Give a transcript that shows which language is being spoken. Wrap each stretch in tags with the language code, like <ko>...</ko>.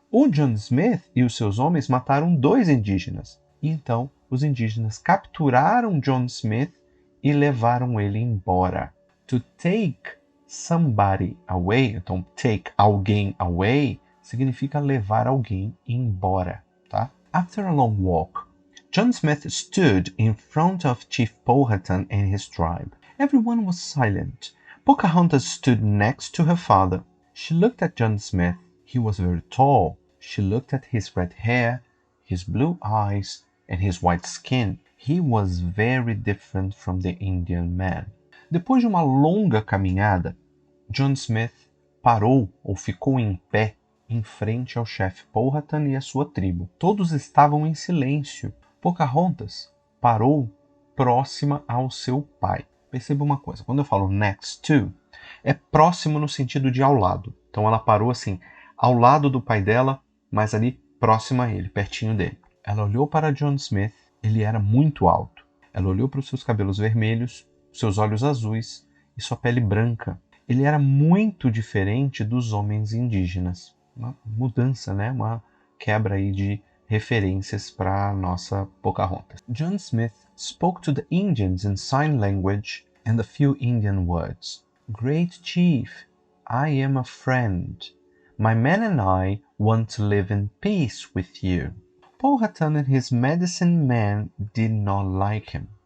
<pt>O John Smith e os seus homens mataram 2 indígenas. E então os indígenas capturaram John Smith e levaram ele embora.</pt> <en>To take somebody away,</en> <pt>então</pt> <en>take</en> <pt>alguém</pt> <en>away,</en> <pt>significa levar alguém embora, tá?</pt> <en>After a long walk, John Smith stood in front of Chief Powhatan and his tribe. Everyone was silent. Pocahontas stood next to her father. She looked at John Smith. He was very tall. She looked at his red hair, his blue eyes, and his white skin. He was very different from the Indian man.</en> <pt>Depois de uma longa caminhada, John Smith parou ou ficou em pé em frente ao chefe Powhatan e a sua tribo. Todos estavam em silêncio. Pocahontas parou próxima ao seu pai. Perceba uma coisa, quando eu falo</pt> <en>next to,</en> <pt>é próximo no sentido de ao lado. Então ela parou assim, ao lado do pai dela, mas ali próxima a ele, pertinho dele. Ela olhou para John Smith, ele era muito alto. Ela olhou para os seus cabelos vermelhos, seus olhos azuis e sua pele branca. Ele era muito diferente dos homens indígenas. Uma mudança, né? Uma quebra aí de referências para a nossa Pocahontas.</pt> <en>John Smith spoke to the Indians in sign language and a few Indian words. Great Chief, I am a friend. My men and I want to live in peace with you. Powhatan and his medicine men did not like him.</en>